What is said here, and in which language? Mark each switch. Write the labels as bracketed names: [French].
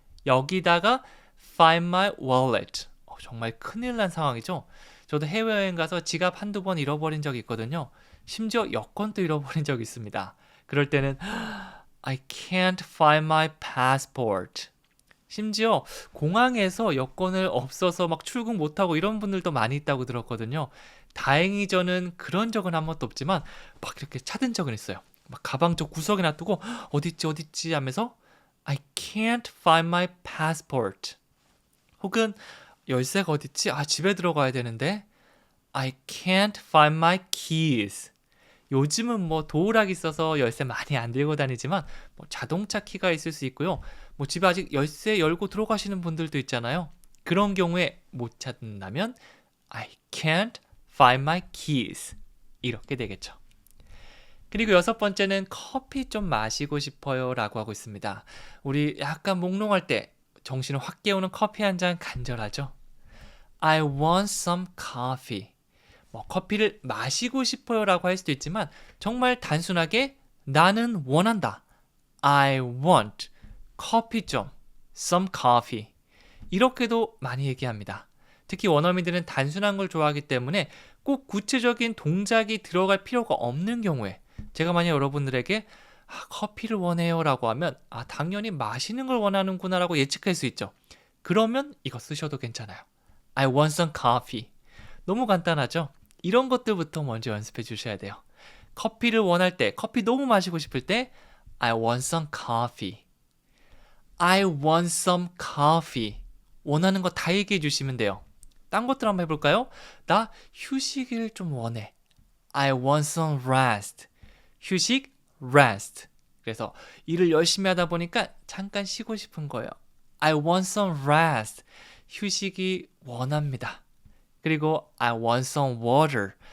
[Korean] 여기다가 [English] find my wallet. [Korean] 정말 큰일 난 상황이죠. 저도 해외여행 가서 지갑 한두 번 잃어버린 적이 있거든요. 심지어 여권도 잃어버린 적이 있습니다. 그럴 때는 [English] I can't find my passport. [Korean] 심지어 공항에서 여권을 없어서 막 출국 못하고 이런 분들도 많이 있다고 들었거든요. 다행히 저는 그런 적은 한 번도 없지만 막 이렇게 찾은 적은 있어요. 막 가방 쪽 구석에 놔두고 어딨지 하면서 [English] I can't find my passport. [Korean] 혹은 열쇠가 어딨지? 집에 들어가야 되는데 [English] I can't find my keys. [Korean] 요즘은 뭐 도어락이 있어서 열쇠 많이 안 들고 다니지만 뭐 자동차 키가 있을 수 있고요. 뭐 집에 아직 열쇠 열고 들어가시는 분들도 있잖아요. 그런 경우에 못 찾는다면 [English] I can't find my keys. [Korean] 이렇게 되겠죠. 그리고 여섯 번째는 커피 좀 마시고 싶어요 라고 하고 있습니다. 우리 약간 몽롱할 때 정신을 확 깨우는 커피 한 잔 간절하죠. [English] I want some coffee. [Korean] 뭐 커피를 마시고 싶어요 라고 할 수도 있지만 정말 단순하게 나는 원한다. [English] I want [Korean] 커피 좀 [English] some coffee. [Korean] 이렇게도 많이 얘기합니다. 특히 원어민들은 단순한 걸 좋아하기 때문에 꼭 구체적인 동작이 들어갈 필요가 없는 경우에 제가 만약 여러분들에게 커피를 원해요 라고 하면 당연히 마시는 걸 원하는구나 라고 예측할 수 있죠. 그러면 이거 쓰셔도 괜찮아요. [English] I want some coffee. [Korean] 너무 간단하죠? 이런 것들부터 먼저 연습해 주셔야 돼요. 커피를 원할 때, 커피 너무 마시고 싶을 때 [English] I want some coffee. I want some coffee. [Korean] 원하는 거 다 얘기해 주시면 돼요. 딴 것들 한번 해볼까요? 나 휴식을 좀 원해. [English] I want some rest. 휴식, rest. [Korean] 그래서 일을 열심히 하다 보니까 잠깐 쉬고 싶은 거예요. [English] I want some rest. [Korean] 휴식이 원합니다. [English] 그리고 I want some water.